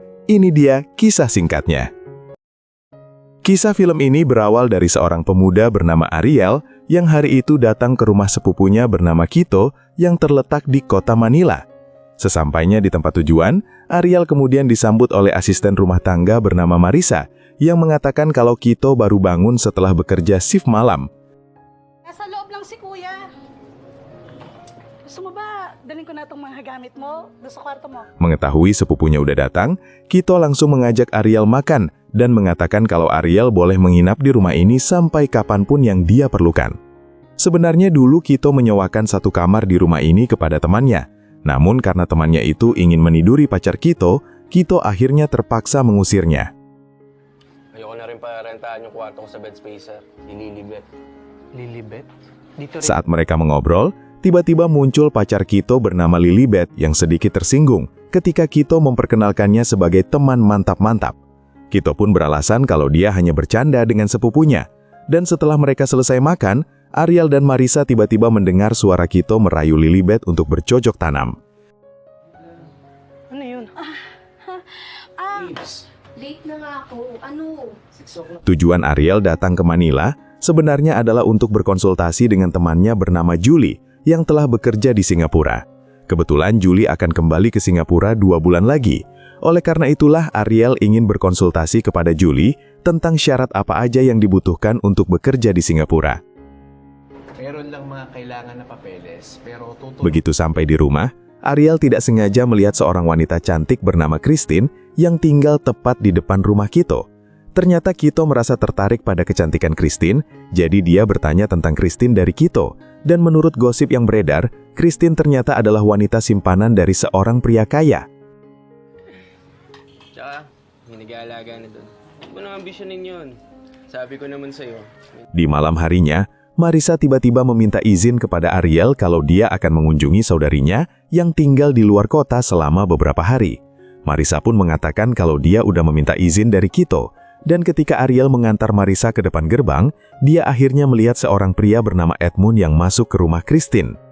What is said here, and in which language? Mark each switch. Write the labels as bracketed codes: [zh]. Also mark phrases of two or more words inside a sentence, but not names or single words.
[id] Ini dia kisah singkatnya. Kisah film ini berawal dari seorang pemuda bernama Ariel yang hari itu datang ke rumah sepupunya bernama Kito yang terletak di kota Manila. Sesampainya di tempat tujuan, Ariel kemudian disambut oleh asisten rumah tangga bernama Marisa yang mengatakan kalau Kito baru bangun setelah bekerja shift malam. [tl] Nasa loob lang si Kuya. Gusto mo ba dalhin ko na itong mga gamit mo doon sa kwarto mo? [id] Mengetahui sepupunya udah datang, Kito langsung mengajak Ariel makan dan mengatakan kalau Ariel boleh menginap di rumah ini sampai kapanpun yang dia perlukan. Sebenarnya dulu Kito menyewakan satu kamar di rumah ini kepada temannya. Namun karena temannya itu ingin meniduri pacar Kito, Kito akhirnya terpaksa mengusirnya. [tl] Ayoko na rin parentahan yung kwarto ko sa [en] bed spacer, [tl] si Lilibet. Lilibet? Dito rin. [id] Saat mereka mengobrol, tiba-tiba muncul pacar Kito bernama Lilibet yang sedikit tersinggung ketika Kito memperkenalkannya sebagai teman mantap-mantap. Kito pun beralasan kalau dia hanya bercanda dengan sepupunya. Dan setelah mereka selesai makan, Ariel dan Marisa tiba-tiba mendengar suara Kito merayu Lilibet untuk bercocok tanam. [tl] Ano yun? Date na nga ako. Ano? [id] Tujuan Ariel datang ke Manila sebenarnya adalah untuk berkonsultasi dengan temannya bernama Julie yang telah bekerja di Singapura. Kebetulan Julie akan kembali ke Singapura 2 bulan lagi. Oleh karena itulah Ariel ingin berkonsultasi kepada Julie tentang syarat apa aja yang dibutuhkan untuk bekerja di Singapura. [tl] Meron lang mga kailangan na papeles, pero [id] Begitu sampai di rumah, Ariel tidak sengaja melihat seorang wanita cantik bernama Christine yang tinggal tepat di depan rumah Kito. Ternyata Kito merasa tertarik pada kecantikan Christine, jadi dia bertanya tentang Christine dari Kito. Dan menurut gosip yang beredar, Christine ternyata adalah wanita simpanan dari seorang pria kaya. [tl] Tsaka, may nag-aalaga na doon. Huwag mo nang ambisyonin yun. Sabi ko naman sa'yo. [id] Di malam harinya, Marisa tiba-tiba meminta izin kepada Ariel kalau dia akan mengunjungi saudarinya yang tinggal di luar kota selama beberapa hari. Marisa pun mengatakan kalau dia udah meminta izin dari Kito. Dan ketika Ariel mengantar Marisa ke depan gerbang, dia akhirnya melihat seorang pria bernama Edmund yang masuk ke rumah Christine.